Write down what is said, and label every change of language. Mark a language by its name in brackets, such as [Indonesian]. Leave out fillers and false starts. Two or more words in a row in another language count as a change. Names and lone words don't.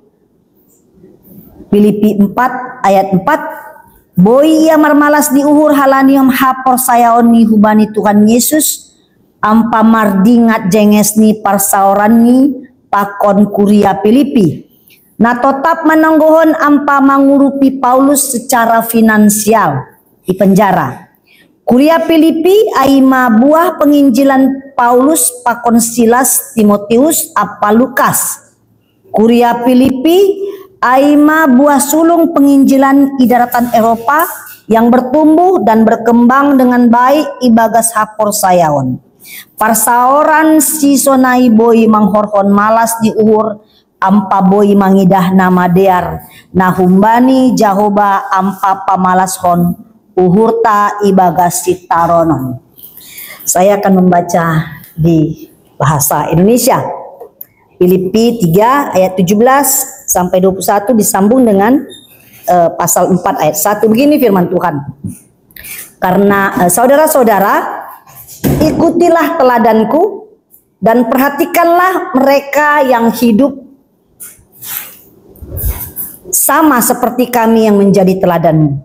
[Indonesian] Filipi 4 ayat 4. [Batak Simalungun] Boi ia marmalas diuhur halanium hapor sayaon ni hubani Tuhan Yesus ampa mardingat jenges ni parsaoran ni pakon kuria Filipi. Na tetap menanggohon ampa mengurupi Paulus [Indonesian] secara finansial di penjara. [Batak Simalungun] Kuria Filipi aima buah penginjilan Paulus pakon Silas Timotius apa Lukas. Kuria Filipi aima buah sulung penginjilan idaratan Eropa [Indonesian] yang bertumbuh dan berkembang dengan baik [Batak Simalungun] ibagas hapor sayaon. Parsaoran si sonai boi manghorhon malas diuhur ampa boi mangidah nama dear nahumbani Jahoba ampa pamalashon uhurta ibagas sitaronon. [Indonesian] Saya akan membaca di bahasa Indonesia. Filipi 3 ayat 17 sampai 21 disambung dengan pasal 4 ayat 1. Begini firman Tuhan. Karena saudara-saudara, ikutilah teladanku dan perhatikanlah mereka yang hidup sama seperti kami yang menjadi teladanmu.